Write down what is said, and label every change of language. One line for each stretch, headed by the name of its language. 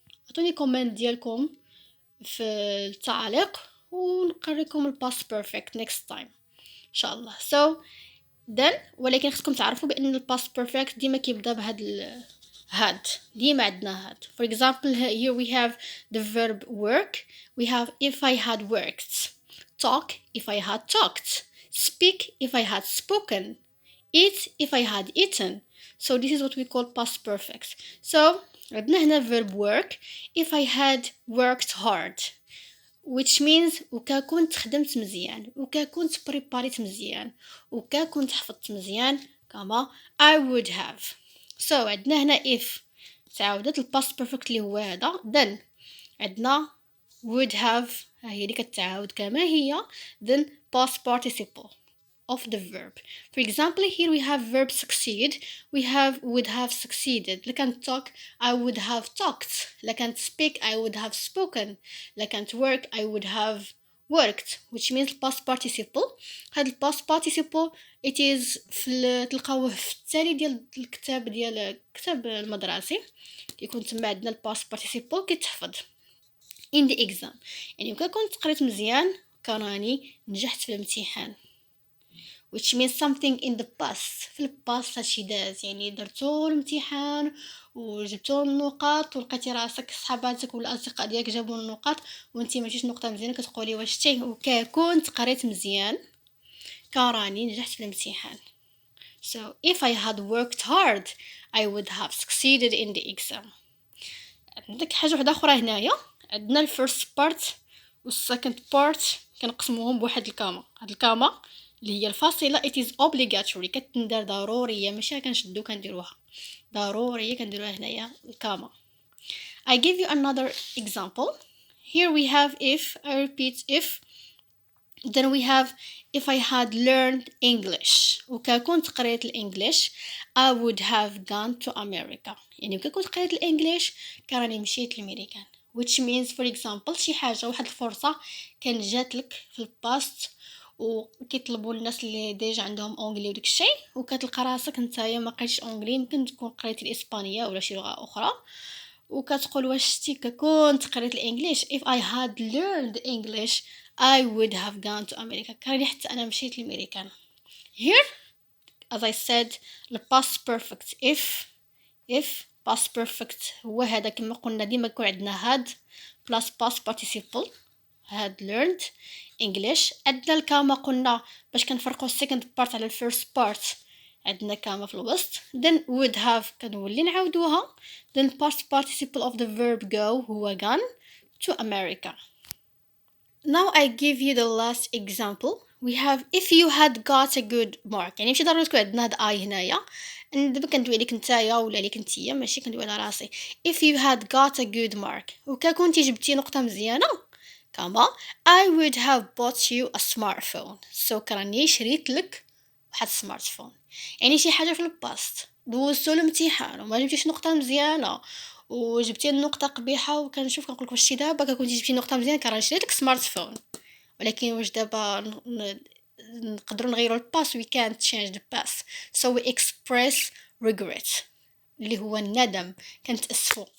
Arabic: عطوني comment ديالكم في التعليق ونقريكم
English: past perfect next time
Arabic: ان شاء الله.
English: So then
Arabic: ولكن خصكم تعرفوا بان past perfect ديما كيبدا بهاد had. ديما عندنا had.
English: For example here we have the verb work. We have if I had worked. Talk if I had talked. Speak if I had spoken. Eat if I had eaten. So this is what we call past perfect. So
Arabic: عندنا هنا verb work
English: if I had worked hard, which means
Arabic: وكا كنت خدمت مزيان وكا كنت بريباريت مزيان وكا كنت حفظت مزيان كما
English: I would have.
Arabic: So عندنا هنا if تعاودت الباست بيرفكت اللي هو هذا.
English: then عندنا would have
Arabic: هي اللي كتعاود كما هي
English: then past participle of the verb. For example here we have verb succeed. We have would have succeeded. لكان talk I would have talked. لكان speak I would have spoken. لكان work I would have worked, which means past participle.
Arabic: هاد past participle
English: it is
Arabic: تلقاوه في التالي ديال الكتاب ديال الكتاب المدرسي كيكون تما عندنا past participle كيتحفظ
English: in the exam.
Arabic: يعني كون كنت قريت مزيان كراني نجحت في الامتحان,
English: which means something in the past.
Arabic: في الباست هادشي داز يعني درتو الامتحان وجبتو النقاط ولقيتي راسك صحاباتك ولا الاصدقاء ديالك جابوا النقاط وانتي ما جبتيش نقطه مزيانه كتقولي واش تي وكا كنت قريت مزيان كراني نجحت في الامتحان.
English: So if I had worked hard I would have succeeded in the exam.
Arabic: عندك حاجه واحده اخرى هنايا. عندنا الفيرست بارت والسكند بارت كنقسموهم بواحد الكاما. هاد الكاما اللي هي الفاصله
English: it is obligatory
Arabic: كتندار ضروريه ماشي كنشدو كنديروها ضروريه كنديروها هنايا الكاما.
English: I give you another example. Here we have if I repeat if then we have if I had learned English
Arabic: وكا كنت قريت الانجليش
English: I would have gone to America.
Arabic: يعني وكا كنت قريت الانجليش كراني مشيت لأمريكان,
English: which means for example
Arabic: شي حاجه واحد الفرصه كان جات لك في الباست وكيطلبوا الناس اللي ديجا عندهم اونجلي وداك الشيء، وكتلقى راسك نتايا ما قريتش اونجلي، يمكن تكون قريتي الاسبانيه ولا شي لغه اخرى، وكتقول واش شتي كنت قريت الانجليش
English: if I had learned English I would have gone to America.
Arabic: كان حتى انا مشيت لامريكان.
English: Here as I said the past perfect if past perfect
Arabic: هو هذا كما قلنا ديما يكون عندنا
English: had plus past participle had learned English.
Arabic: عندنا الكاما قلنا باش كنفرقوا
English: second part
Arabic: على
English: first part،
Arabic: عندنا كاما في الوسط.
English: then would have
Arabic: كنولي نعاودوها.
English: then past participle of the verb go هو gone to America. Now I give you the last example. We have if you had got a good mark.
Arabic: يعني ماشي ضروري تكون عندنا هاد I هنايا، دابا كندوي عليك نتايا ولا عليك نتيا، ماشي كندوي على راسي.
English: if you had got a good mark
Arabic: وكا كنتي جبتي نقطة مزيانة كما
English: I would have bought you a smartphone.
Arabic: so كراني شريت لك واحد سمارتفون. يعني شي حاجة في الباست دوزتو الامتحان وما جبتيش نقطة مزيانة وجبتي النقطة قبيحة، وكنشوف كنقولك واش دابا كنتي جبتي نقطة مزيانة كراني شريت لك سمارتفون. ولكن واش دابا نقدروا نغيروا الباست
English: we can't change the past so we express regret
Arabic: اللي هو الندم، كنتأسفوا.